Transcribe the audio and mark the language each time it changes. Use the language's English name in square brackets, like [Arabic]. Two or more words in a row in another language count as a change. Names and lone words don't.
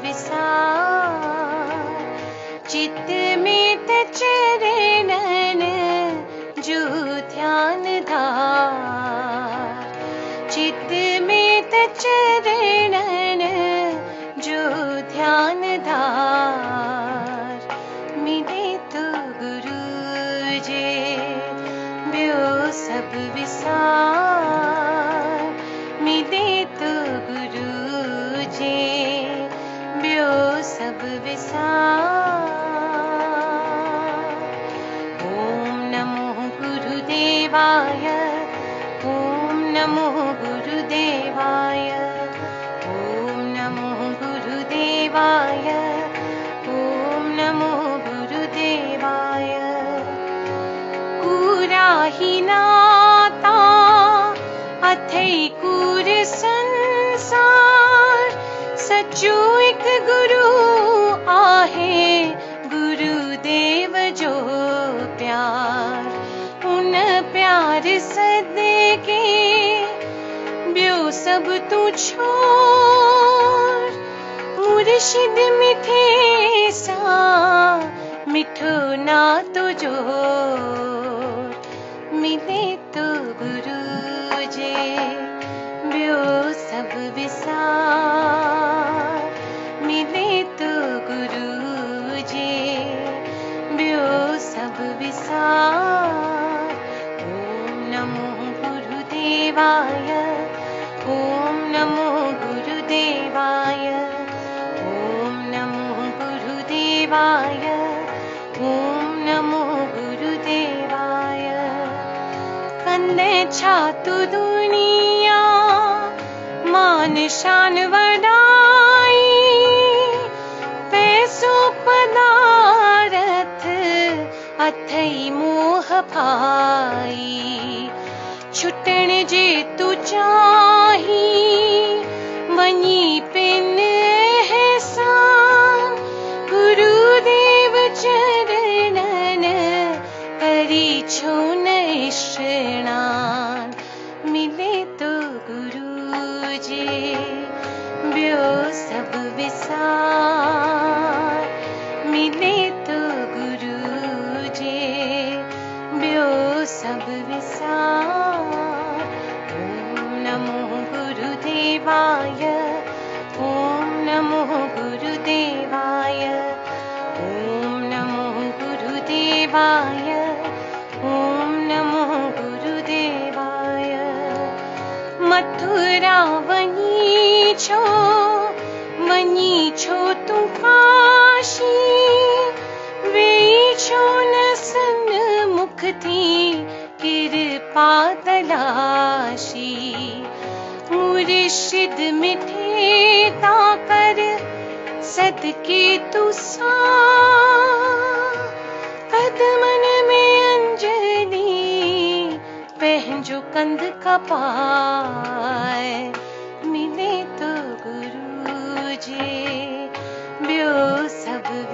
[Sindhi] विसार चित्त में चरणन जो ध्यान धार चित्त में चरणन जो ध्यान धार मिले तो गुरु जे ब्यो सब विसार मिले तो गुरु जे ब्यो सब विसार [Sanskrit] ॐ नमो गुरुदेवाय ॐ नमो गुरुदेवाय ॐ नमो गुरुदेवाय ॐ नमो गुरुदेवाय [Sindhi] कूरा ही नाता अथई कूर संसार सच्चो एक गुरु आहे गुरुदेव जो प्यार उन प्यार सदके ब्यो सब तू छोड़ मुर्शिद मिठे सा मिठो ना तो जोर मिले तो गुरु जे ब्यो सब विसार मिले तो गुरु जे ब्यो सब विसार [Sanskrit] ॐ नमो गुरुदेवाय ॐ नमो गुरुदेवाय ॐ नमो गुरुदेवाय ॐ नमो गुरुदेवाय [Sindhi] कंदे छातु दुनिया मान शान वडाई पैसो पदारथ अथई मोह भाई छुटण जे तू चाही वनी पिन एहसान गुरुदेव चरणन करी छो न स्नान मिले तो गुरु जे ब्यो सब विसार मिले तो गुरु जे ब्यो सब विसार [Sanskrit] ॐ नमो गुरुदेवाय ॐ नमो गुरुदेवाय ॐ नमो गुरुदेवाय ॐ नमो गुरुदेवाय [Sindhi] मथुरा वनी छो तू काशी वेई छो न सन मुख थी कृपा तलाशी मुर्शिद मिठे ता कर सदके तू सा कदमन में अंजलि पहंजो कंद कपाए मिले तो गुरु जे ब्यो सब